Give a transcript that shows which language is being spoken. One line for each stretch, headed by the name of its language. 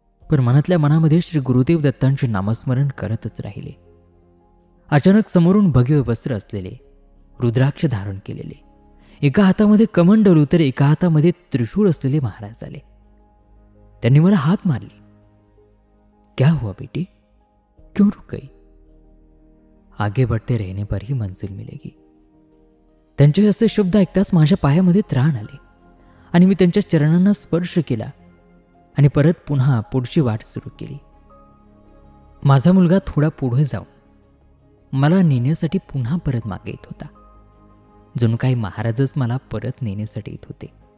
Marathi: पण मनातल्या मनामध्ये श्री गुरुदेव दत्तांचे नामस्मरण करतच राहिले. अचानक समोरून भगवे वस्त्र असलेले, रुद्राक्ष धारण केलेले, एका हातामध्ये कमंडलू तर एका हातामध्ये त्रिशूळ असलेले महाराज आले. त्यांनी मला हाक मारली.
Hindi: क्या हुआ बेटी, क्यों रुक गई? आगे बढ़ते रहने पर ही मंजिल मिलेगी.
Marathi: त्यांचे असे शब्द ऐकताच माझ्या पायामध्ये त्राण आले आणि मी त्यांच्या चरणांना स्पर्श केला आणि परत पुन्हा पुढची वाट सुरू केली. माझा मुलगा थोडा पुढे जाऊन मला नेण्यासाठी पुन्हा परत मागे येत होता. जणू काही महाराजच मला परत नेण्यासाठी येत होते.